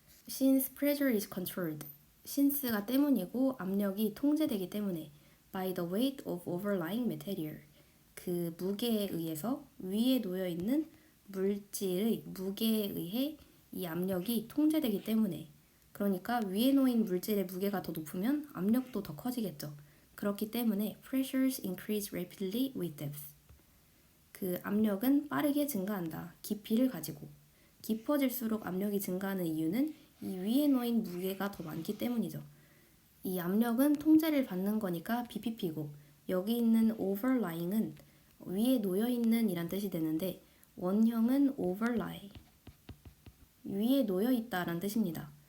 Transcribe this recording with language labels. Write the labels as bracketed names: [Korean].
[English] Since pressure is controlled, [Korean] since가 때문이고 압력이 통제되기 때문에 [English] by the weight of overlying material, [Korean] 그 무게에 의해서 위에 놓여 있는 물질의 무게에 의해 이 압력이 통제되기 때문에 그러니까 위에 놓인 물질의 무게가 더 높으면 압력도 더 커지겠죠. 그렇기 때문에 [English] pressures increase rapidly with depth. [Korean] 그 압력은 빠르게 증가한다. 깊이를 가지고. 깊어질수록 압력이 증가하는 이유는 이 위에 놓인 무게가 더 많기 때문이죠. 이 압력은 통제를 받는 거니까 BPP고 여기 있는 overlying은 위에 놓여있는 이란 뜻이 되는데 원형은 overlie, 위에 놓여있다 라는 뜻입니다.